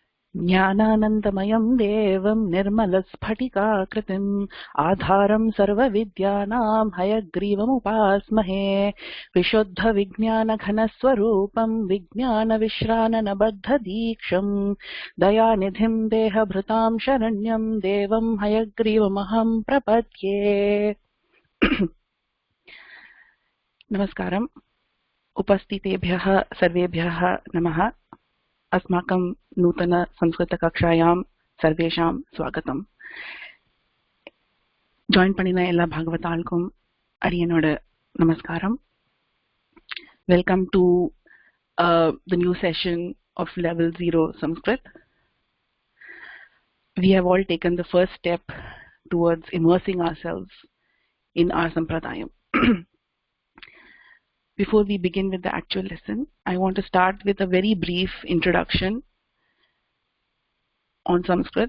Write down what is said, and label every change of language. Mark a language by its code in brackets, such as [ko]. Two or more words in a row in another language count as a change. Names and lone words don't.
[sa] ज्ञानानन्दमयं देवं निर्मलस्फटिकाकृतिम् आधारं सर्वविद्यानां हयग्रीवमुपास्महे विशुद्धविज्ञानघनस्वरूपं विज्ञानविश्राननबद्धदीक्षं दयानिधिं देहभृतां शरण्यं देवं हयग्रीवमहं प्रपद्ये। नमस्कारम्। उपस्थितेभ्यः सर्वेभ्यः नमः। अस्माकं नूतन संस्कृतकक्षायां सर्वेषां स्वागतम्. [ta] ஜாயின் பண்ணின எல்லா பாகவதாளுக்கும் அடியனோட நமஸ்காரம். [en] Welcome to the new session of level 0 Sanskrit. We have all taken the first step towards immersing ourselves in our Sampradayam. Before we begin with the actual lesson, I want to start with a very brief introduction on Sanskrit.